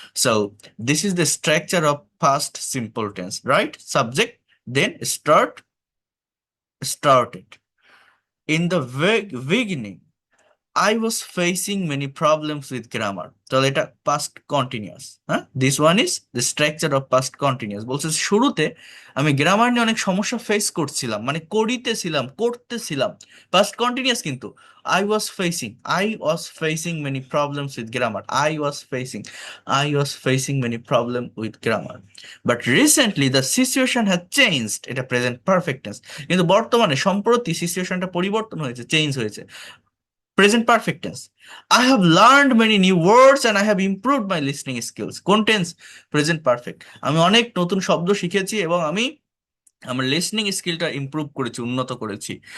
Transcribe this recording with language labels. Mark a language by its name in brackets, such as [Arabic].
[English] So this is the structure of past simple tense, right? Subject, then started. In the beginning, I was facing many problems with grammar, [Bangla] তাহলে এটা [English] past continuous। হ্যাঁ, this one is the structure of past continuous। [Bangla] বলছে শুরুতে আমি grammar নিয়ে অনেক সমস্যা face করছিলাম, মানে করতেছিলাম, past continuous কিন্তু। [English] I was facing many problems with grammar, I was facing many problems with grammar, but recently the situation has changed, [Bangla] এটা প্রেজেন্ট পারফেক্ট টেন্স। কিন্তু বর্তমানে সম্প্রতি সিচুয়েশনটা পরিবর্তন হয়েছে, চেঞ্জ হয়েছে, present perfect tense. [English] I have learned many new words and I have improved my listening skills. [Bangla] কোন tense? [English] Present perfect. [Bangla] আমি অনেক নতুন শব্দ শিখেছি এবং আমি আমার লিসনিং স্কিলটা ইমপ্রুভ করেছি, উন্নত করেছি।